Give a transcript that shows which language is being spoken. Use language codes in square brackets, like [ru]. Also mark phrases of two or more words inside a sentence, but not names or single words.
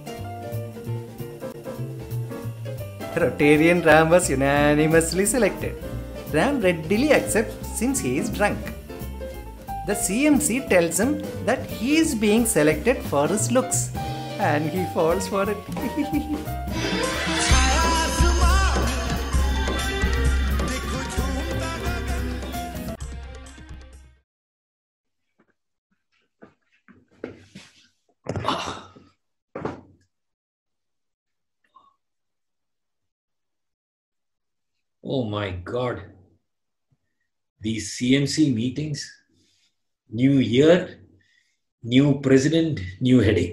[en] Rotarian Ram was unanimously selected. Ram readily accepts since he is drunk. The CMC tells him that he is being selected for his looks, and he falls for it. [hi] छाया आसमान, देखो झूमता गगन। [en] Oh my God. These CMC meetings, new year, new president, new headache.